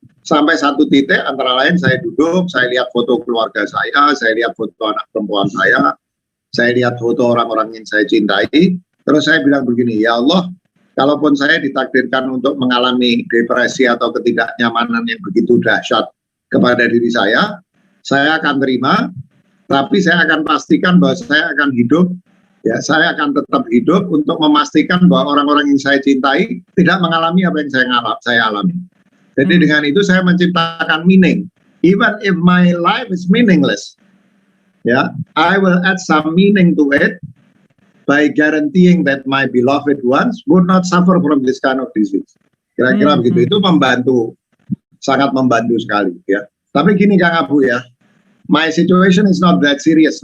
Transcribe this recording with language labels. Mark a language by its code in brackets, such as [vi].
[id] Sampai satu titik, antara lain saya duduk, saya lihat foto keluarga saya lihat foto anak perempuan saya lihat foto orang-orang yang saya cintai, terus saya bilang begini, ya Allah, kalaupun saya ditakdirkan untuk mengalami depresi atau ketidaknyamanan yang begitu dahsyat kepada diri saya akan terima, tapi saya akan pastikan bahwa saya akan hidup, ya, saya akan tetap hidup untuk memastikan bahwa orang-orang yang saya cintai tidak mengalami apa yang saya alami. Jadi dengan itu saya menciptakan meaning. [en] Even if my life is meaningless, ya, I will add some meaning to it by guaranteeing that my beloved ones would not suffer from this kind of disease. [id] Kira-kira begitu. Itu membantu, sangat membantu sekali, ya. Tapi gini [en] Kang Abu, ya, my situation is not that serious.